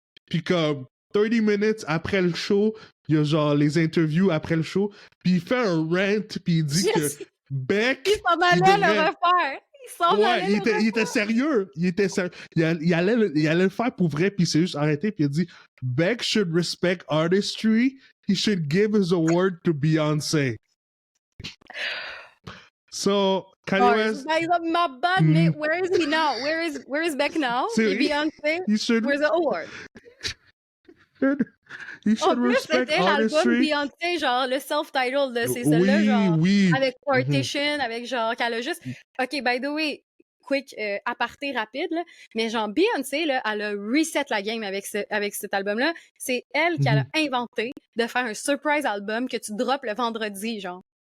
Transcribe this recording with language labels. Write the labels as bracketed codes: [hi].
[fr] Puis comme 30 minutes après le show, il y a genre les interviews après le show, puis il fait un rant, puis il dit que Beck... Il s'en allait le refaire. Il était sérieux. Il allait le faire pour vrai, puis il s'est juste arrêté, puis il a dit Beck should respect artistry. [en] He should give his award to Beyoncé. So, Kanye West... My bad, mais where is he now? Where is Beck now? Et Beyoncé, where's the award? He should respect artistry. [fr] Beyoncé, genre le self-titled, c'est celle-là, genre, avec Partition, avec genre, qu'elle a juste... OK, by the way, quick aparté rapide, là, mais genre, Beyoncé, là, elle a reset la game avec cet album-là. C'est elle qui a inventé de faire un surprise album que tu drops le vendredi, genre.